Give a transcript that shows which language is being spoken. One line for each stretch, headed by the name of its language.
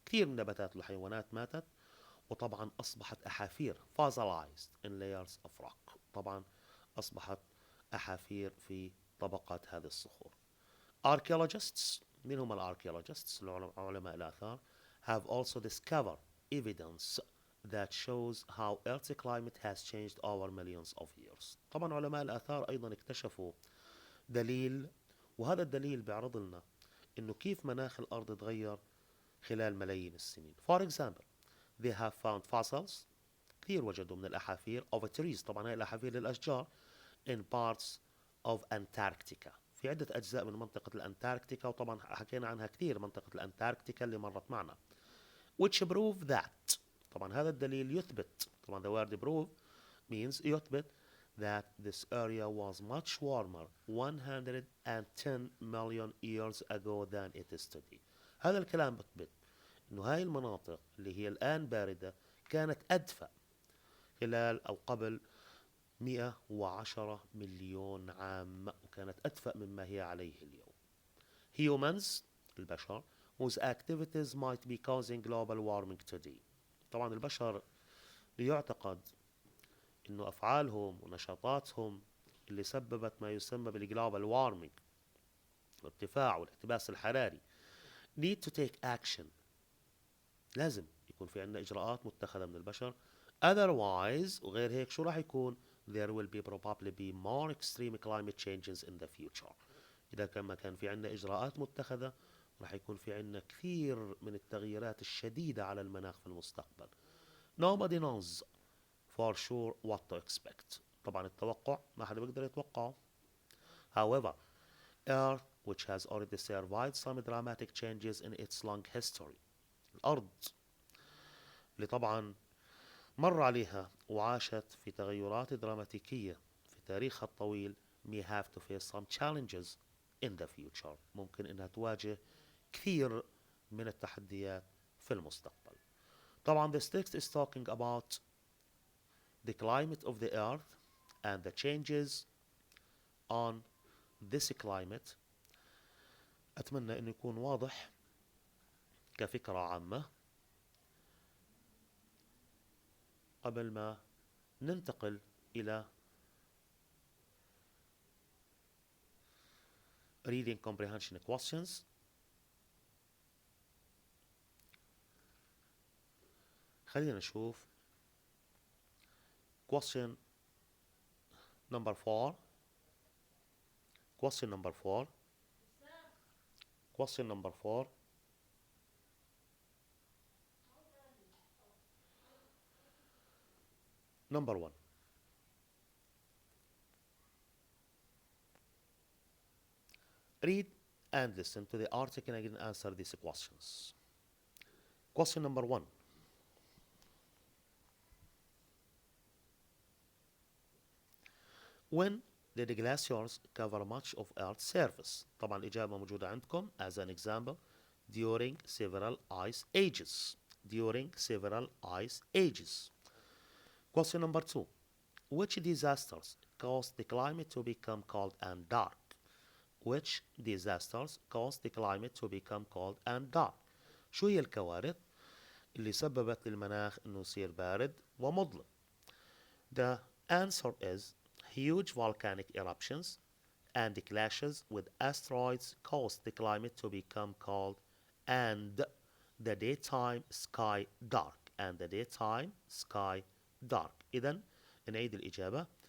Arabic: كثير من النباتات والحيوانات ماتت وطبعا أصبحت أحافير
English: fossilized in layers of rock.
Arabic: طبعا أصبحت أحافير في طبقات هذه الصخور.
English: Archaeologists
Arabic: من هم الارchaeologists علماء الآثار
English: have also discovered evidence that shows how Earth's climate has changed over millions of years.
Arabic: طبعا علماء الآثار أيضا اكتشفوا دليل وهذا الدليل بيعرض لنا إنه كيف مناخ الأرض تغير خلال ملايين السنين.
English: For example, they have found fossils
Arabic: كثير وجدوا من الأحافير
English: of trees
Arabic: طبعا هاي الأحافير للأشجار
English: in parts of Antarctica
Arabic: في عدة أجزاء من منطقة الأنتاركتيكا وطبعا حكينا عنها كثير منطقة الأنتاركتيكا اللي مرت معنا
English: which prove that
Arabic: طبعا هذا الدليل يثبت طبعا
English: the word prove means يثبت that this area was much warmer 110 million years ago than it is today.
Arabic: هذا الكلام بثبت انه هاي المناطق اللي هي الآن باردة كانت أدفأ خلال أو قبل 110 مليون عام وكانت أدفأ مما هي عليه اليوم.
English: Humans البشر whose activities might be causing global warming today.
Arabic: طبعا البشر ليعتقد انه افعالهم ونشاطاتهم اللي سببت ما يسمى بالجلوبال وارمينج الارتفاع والاحتباس الحراري
English: need to take action
Arabic: لازم يكون في عندنا اجراءات متخذة من البشر otherwise وغير هيك شو راح يكون
English: there will be probably be more extreme climate changes in the future.
Arabic: اذا كان في عندنا اجراءات متخذة راح يكون في عندنا كثير من التغييرات الشديدة على المناخ في المستقبل.
English: Nobody knows for sure what to expect.
Arabic: طبعا التوقع ما حدا بيقدر يتوقعه.
English: However, Earth which has already survived some dramatic changes in its long history.
Arabic: الأرض اللي طبعا مر عليها وعاشت في تغيرات دراماتيكية في تاريخها الطويل
English: may have to face some challenges in the future.
Arabic: ممكن انها تواجه كثير من التحديات في المستقبل.
English: طبعا this text is talking about the climate of the earth and the changes on this climate.
Arabic: أتمنى أنه يكون واضح كفكرة عامة قبل ما ننتقل إلى
English: reading comprehension questions.
Arabic: خلينا نشوف
English: question number 4 question number 4 question number 4 number 1 read and listen to the article and answer these questions. Question number 1 when did the glaciers cover much of Earth's surface.
Arabic: طبعا الإجابة موجودة عندكم
English: as an example during several ice ages. during several ice ages. Question number 2 which disasters caused the climate to become cold and dark. which disasters caused the climate to become cold and dark.
Arabic: شو هي الكوارث اللي سببت للمناخ انه يصير بارد ومظلم.
English: The answer is huge volcanic eruptions and clashes with asteroids caused the climate to become cold and the daytime sky dark. and the daytime sky dark.
Arabic: إذن نعيد الإجابة.